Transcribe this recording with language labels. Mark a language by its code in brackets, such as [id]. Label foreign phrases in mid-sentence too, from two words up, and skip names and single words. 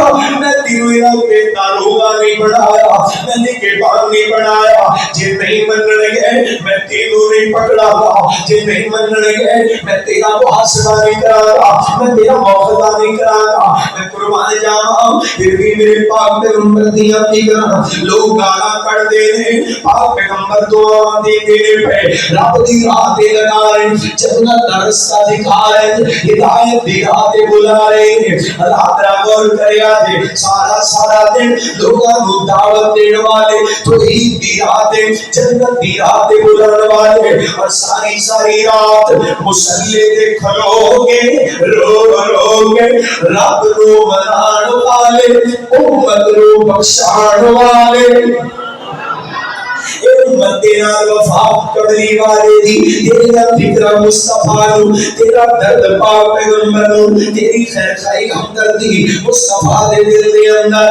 [pa] میں تینوں انہاں پہ داروغہ نہیں بنایا, میں نگہبان نہیں بنایا. جے نہیں منن گے میں تینوں نہیں پکڑا گا, جے نہیں منن گے میں تیرا محاسبہ نہیں کراں گا, میں تیرا مواخذہ نہیں کراں گا. میں قربان جاواں پھر بھی میرے پاک پیغمبر دیاں فکراں لوگ گالاں کر دے نے, پاک پیغمبر دعا دے دے پہ رب دی راہ تے لگا رہے, جنت دا رستہ دکھا رہے, ہدایت دی راہ تے بلا رہے. اللہ ترا غور کریا جے سارا دن لوگاں نو دعوت دین والے, توحید دی راہ تے جنت دی راہ تے بلانے والے, اور ساری رات مصلی تے کھلو گے رو گے رب نو منان والے, امت نو بخشان والے. امت تیرا وفا کرنے والے دی, تیرا فکر مصطفیٰ نو, تیرا درد پاک پیغمبر نو, تیری خیر خائی ہمدردی مصطفیٰ دے دل دے اندر.